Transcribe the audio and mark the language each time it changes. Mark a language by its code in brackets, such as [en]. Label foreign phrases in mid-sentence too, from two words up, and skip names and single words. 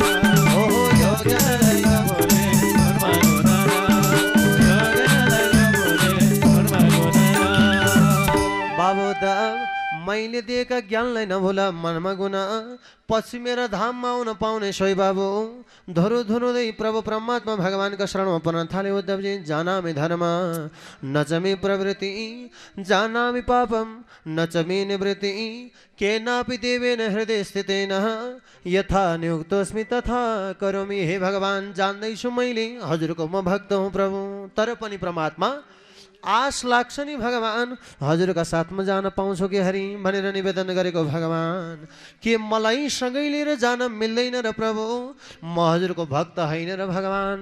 [ne] यो ज्ञानलाई नभुले मनमा गुणन, यो ज्ञानलाई नभुले मनमा गुणन। बाबु मैले दिएका ज्ञानलाई नभुला मनमा गुना, पछि मेरा धाममा आउन पाउने छौ बाबु। धुरु धुरुँदै प्रभु परमात्मा भगवानका शरणमा पर्न थाले उद्धवजी। [sa] जानामि धर्म न च मे प्रवृत्ति, जानामि पापम न च मे निवृत्ति, केनापि देवेन हृदय स्थितेन यथा नियुक्तोऽस्मि तथा करोमि। [ne] हे भगवान, जान्दैछु मैले हजुरको म भक्त हुँ प्रभु, तर पनि परमात्मा आश लाग्छ नि भगवान हजुरका साथमा जान पाउँछौ कि हरि भनेर निवेदन गरेको भगवान। के मलाई सँगै लिएर जान मिल्दैन र प्रभु, म हजुरको भक्त होइन र भगवान।